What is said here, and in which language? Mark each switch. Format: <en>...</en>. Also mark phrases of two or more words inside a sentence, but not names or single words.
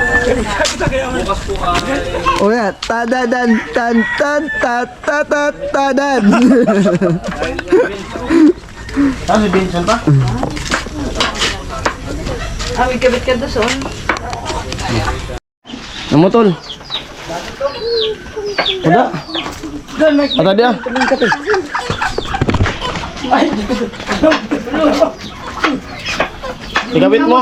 <tl>O yan, tadadan, tan, tan, tat, tat, tat, tadan. Ah, si Vincent pa? Ay, kabit ka doon. Ano mo, tol? Ada? Ada dia? Ikabit mo.</tl>